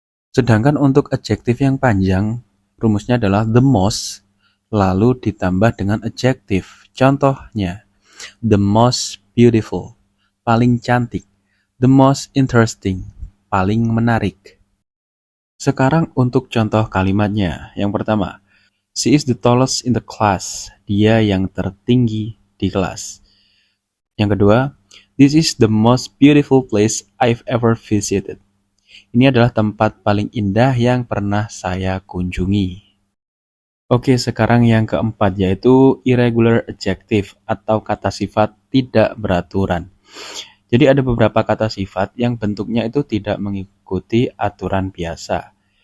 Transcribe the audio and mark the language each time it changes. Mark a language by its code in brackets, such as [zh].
[id] Sedangkan untuk adjektif yang panjang, rumusnya adalah the most, lalu ditambah dengan adjektif. Contohnya, [en] the most beautiful, [id] paling cantik. [en] The most interesting, [id] paling menarik. Sekarang untuk contoh kalimatnya. Yang pertama, [en] she is the tallest in the class. [id] Dia yang tertinggi di kelas. Yang kedua, [en] this is the most beautiful place I've ever visited. [id] Ini adalah tempat paling indah yang pernah saya kunjungi. Oke, sekarang yang keempat yaitu irregular adjective atau kata sifat tidak beraturan. Jadi ada beberapa kata sifat yang bentuknya itu tidak mengikuti aturan biasa.